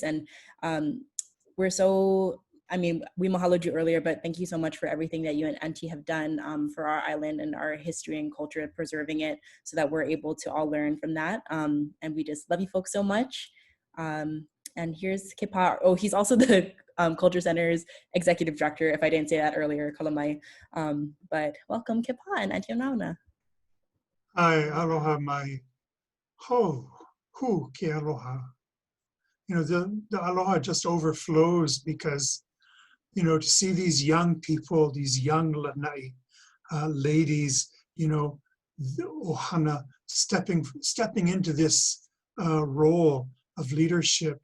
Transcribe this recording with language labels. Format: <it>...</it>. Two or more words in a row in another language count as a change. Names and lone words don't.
<en>And we mahaloed you earlier, but thank you so much for everything that you and Auntie have done for our island and our history and culture and preserving it so that we're able to all learn from that. And we just love you folks so much. And here's Kepā. Oh, he's also the Culture Center's executive director, if I didn't say that earlier, Kalamai. But welcome, Kepā and Auntie Onaona.</en> <haw>Hi, aloha mai. Ho, hu ke aloha.</haw> <en>You know, the aloha just overflows because, you know, to see these young people, these young Lānaʻi ladies, you know, the ohana stepping into this role of leadership.</en>